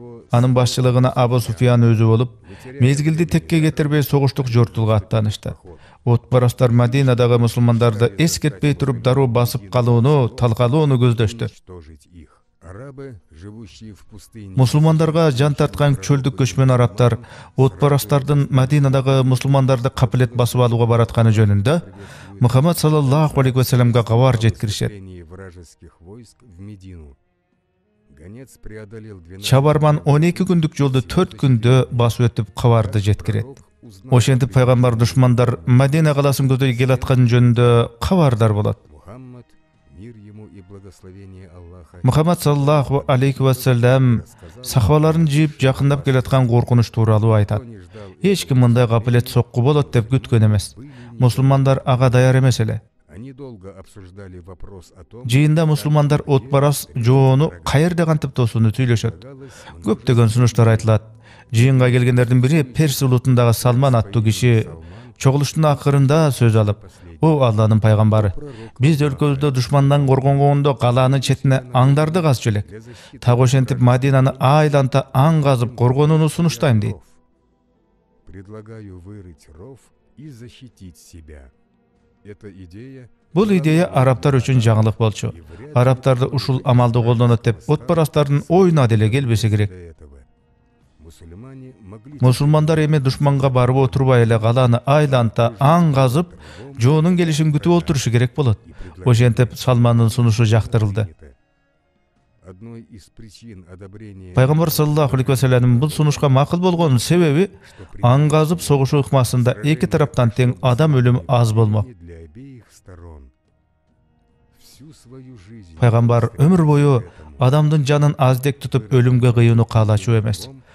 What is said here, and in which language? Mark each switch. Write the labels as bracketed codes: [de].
[ky] Анын башчылыгына Абу Суфьян өзү болуп, мезгилди текке кетирбей согуштук жортулга аттанышты. Отпарастар Мадинадагы мусулмандарды эскертпей туруп дароо басып калууну, талкалоону көздөштү. [ru] Арабы, живущие в пустыне, [ky] Мусулмандарга жан тарткан чөлдүк көчмөн арабтар отпарастардын Мадинадагы мусулмандарды капилет басып алууга баратканы жөнүндө Мухаммад саллаллаху алейхи вассаламга кабар жеткиришет. [ru] вторжение вражеских войск в Медину. Гонец преодолел 12 [ky] Чабарман 12 күндүк жолду 4 күндө басып өтүп кабарды жеткирет. Ошентип пайгамбар душмандар Мадина каласын көздөй келаткан жөнүндө кабардар болот. [ru] Мухаммад, мир ему и благословение Аллаха, [ky] Мухаммад саллаллаху алейхи вассалам сахабаларын жийип жакындап келаткан коркунуч тууралуу айтат. [ru] не ждал [ky] Эч ким мындай капилет сокку болот деп күткөн эмес. Мусулмандар ага даяр эмес эле. [ru] Они долго обсуждали вопрос о том, [ky] Жыйында мусулмандар отпарас жоону каерде кантип тосууну сүйлөшөт. Көптөгөн сунуштар айтылат. Жыйынга келгендердин бири Перс улутундагы Салман аттуу киши чогулуштун акырында сөз алып, "О Алланын пайгамбары, биз өлкөбүздө душмандан коргонгондо калаанын четине аңдарды казчу элек. Так ошентип Мадинаны айланта аң казып коргонууну сунуштайм" дейт. [ru] предлагаю вырыть ров и защитить себя. Эта идея [ky] Бул идея арабтар үчүн жаңылык болчу. Арабтарды ушул амалды колдонот деп отпарастардын оюна деле келбесе керек. [ru] для этого. Мусульмане могли [ky] Мусулмандар эми душманга барып отурбай эле калааны айланта аң казып, жоонун келишин күтүп отурушу керек болот. Ошентип Салмандын сунушу жактырылды. [ru] Одной из причин одобрения [ky] Пайгамбар саллаллаху алейхи вассаламдын бул сунушка макул болгонунун себеби аң казып согушу ыкмасында эки тараптан тең адам өлүмү аз болмок. [ru] для обеих сторон. Всю свою жизнь [ky] Пайгамбар өмүр бою адамдын жанын аздек тутуп өлүмгө кыюуну каалачу эмес.